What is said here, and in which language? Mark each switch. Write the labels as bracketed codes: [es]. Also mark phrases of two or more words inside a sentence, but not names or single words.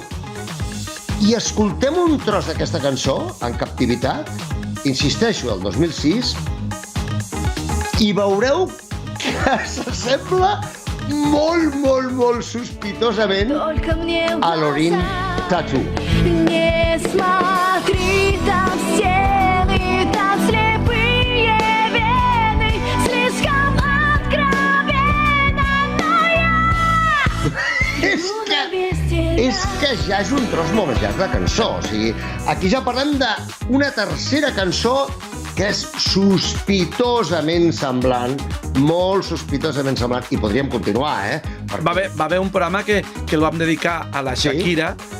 [ca] I escoltem un tros d'aquesta cançó, en captivitat, insisteixo, el 2006, i veureu que s'assembla molt sospitosament a Loreen Tattoo. [ru] Не смотри, там стены, там слепые вены, слишком откровенно, но [ca] És que ja és un tros molt més llarg de cançó. O sigui, aquí ja parlem d'una tercera cançó que és sospitosament semblant, molt sospitosament semblant, i podríem continuar, Va haver un programa que el vam dedicar a la Shakira,